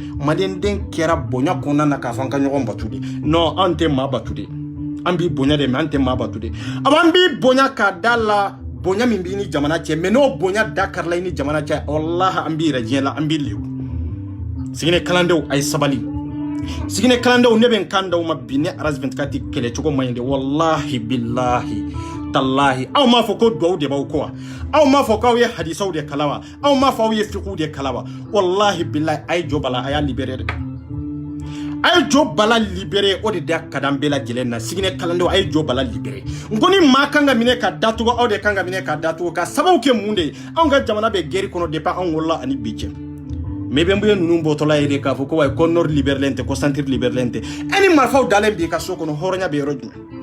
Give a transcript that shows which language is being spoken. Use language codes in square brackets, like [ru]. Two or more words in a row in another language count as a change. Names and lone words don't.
[bm] Maliyɛn den kɛra bonya kɔnɔna na k'a fɔ an ka ɲɔgɔn batu de non an tɛ maa batu de an b'i bonya de mais an tɛ maa batu de awa an b'i bonya k'a da la bonya min b'i ni jamana cɛ mais n'o bonya da karila i ni jamana cɛ wallahi an b'i yɛrɛ diɲɛ la an b'i lebu siginɛ kalandenw a ye sabali siginɛ kalandenw ne bɛ n kan d'aw ma bi ne RAS 24 tɛ kɛlɛ cogo man ɲi dɛ [ar] والله بالله تالله [bm] aw m'a fɔ ko duwawu de b'aw kɔ wa aw m'a fɔ k'aw ye hadisaw de kala wa aw m'a fɔ aw ye fiqhu de kala wa [ar] والله بالله [bm] a ye jɔ bala a y'a libéré dɛ a ye jɔ bala libéré o de da ka d'an bɛɛ lajɛlen na siginɛ kalandenw a ye jɔ bala libéré n ko ni maa kan ka minɛ ka datugu aw de kan ka minɛ ka datugu ka sababu kɛ mun de ye anw ka jamana bɛ guerre kɔnɔ depuis anw wolola ani bi cɛ mais bɛn bɛ ninnu bɔtɔla ye de k'a fɔ ko wayi ko [fr] nord libéré [bm] tɛ ko [fr] centre libéré [bm] tɛ e ni marifaw dalen b'i ka so kɔnɔ hɔrɔnya bɛ yɔrɔ jumɛn